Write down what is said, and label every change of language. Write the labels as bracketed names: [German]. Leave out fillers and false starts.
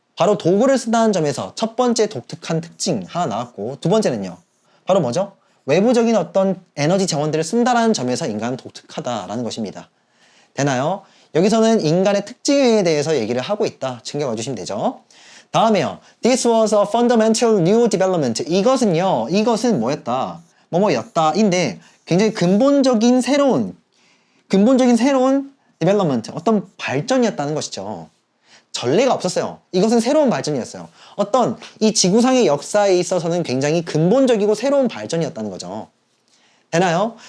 [Korean] 바로 도구를 쓴다는 점에서 첫 번째 독특한 특징 하나 나왔고, 두 번째는요 바로 뭐죠? 외부적인 어떤 에너지 자원들을 쓴다는 점에서 인간은 독특하다라는 것입니다. 되나요? 여기서는 인간의 특징에 대해서 얘기를 하고 있다. 챙겨가 주시면 되죠. 다음에요. [English] This was a fundamental new development. [Korean] 이것은 뭐였다? 뭐뭐였다. 인데 굉장히 근본적인 새로운 development, 어떤 발전이었다는 것이죠. 전례가 없었어요. 이것은 새로운 발전이었어요. 어떤 이 지구상의 역사에 있어서는 굉장히 근본적이고 새로운 발전이었다는 거죠. 되나요?